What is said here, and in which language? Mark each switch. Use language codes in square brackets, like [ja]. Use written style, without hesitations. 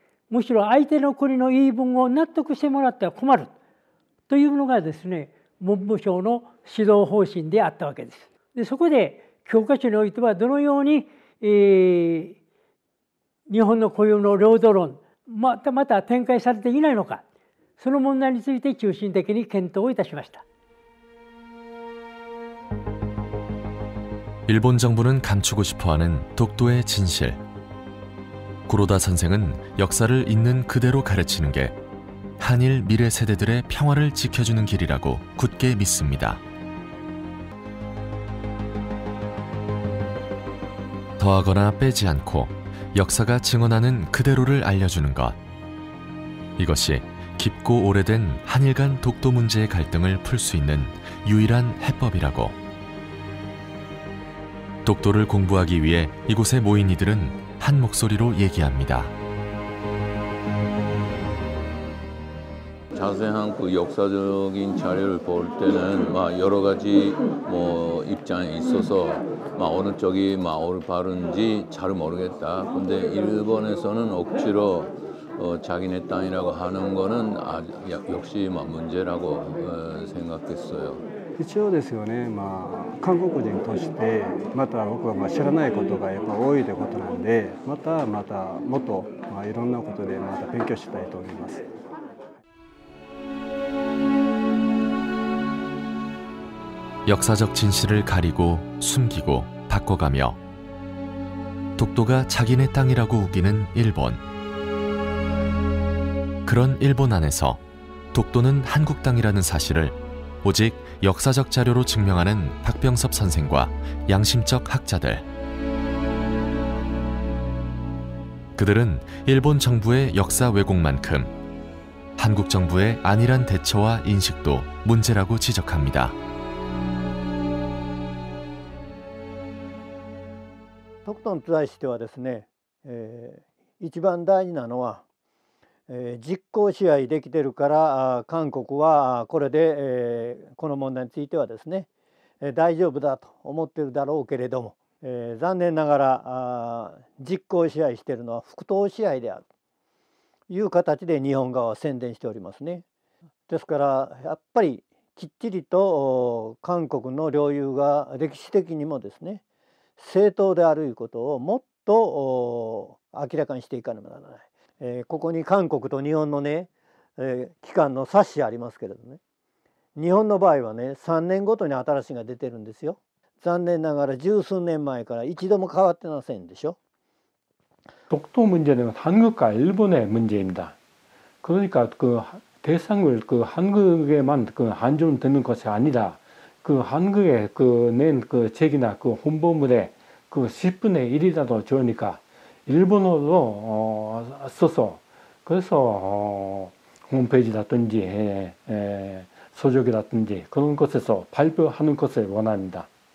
[ja] むしろ相手の国の言い分を納得してもらっては困るというのがですね、文部省の指導方針であったわけです。でそこで教科書においてはどのように、日本の固有の領土論また展開されていないのか、その問題について中心的に検討をいたしました。 [ko] 일본 정부는 감추고 싶어하는 독도의 진실. 구로다 선생은 역사를 있는 그대로 가르치는 게 한일 미래 세대들의 평화를 지켜주는 길이라고 굳게 믿습니다. 더하거나 빼지 않고 역사가 증언하는 그대로를 알려주는 것. 이것이 깊고 오래된 한일 간 독도 문제의 갈등을 풀 수 있는 유일한 해법이라고. 독도를 공부하기 위해 이곳에 모인 이들은 한 목소리로 얘기합니다. 자세한 그 역사적인 자료를 볼 때는 여러 가지 입장이 있어서 어느 쪽이 올바른지 잘 모르겠다. 근데 일본에서는 억지로 자기네 땅이라고 하는 거는 역시 문제라고 생각했어요. [ja] 一応ですよね、韓国人としてまた僕は知らないことがやっぱ多いということなんで、またもっといろんなことでまた勉強したいと思います。 [ko] 역사적 진실을 가리고 숨기고 바꿔가며 독도가 자기네 땅이라고 우기는 일본. 그런 일본 안에서 독도는 한국 땅이라는 사실을 오직 역사적 자료로 증명하는 박병섭 선생과 양심적 학자들. 그들은 일본 정부의 역사 왜곡만큼 한국 정부의 안일한 대처와 인식도 문제라고 지적합니다. [ja] 独島に対してはですね、一番大事なのは、実効支配できてるから韓国はこれで、この問題についてはですね、大丈夫だと思ってるだろうけれども、残念ながら実効支配しているのは不当支配であるという形で日本側は宣伝しておりますね。ですからやっぱりきっちりと韓国の領有が歴史的にもですね正当であるということをもっと明らかにしていかねばならない。ここに韓国と日本のね、機関の冊子ありますけれどね、日本の場合はね、3年ごとに新しいのが出てるんですよ。残念ながら十数年前から一度も変わってませんでしょ。 [ko] 독도 문제는 한국과 일본의 문제입니다. 그러니까 그 대상을 그 한국에만 그 한정되는 것이 아니라 그 한국에 그 낸 그 책이나 그 홍보물에 그 10분의 1이라도 좋으니까 일본어로 써서 그래서 홈페이지라든지 서적이라든지 그런 곳에서 발표하는 것을 원합니다.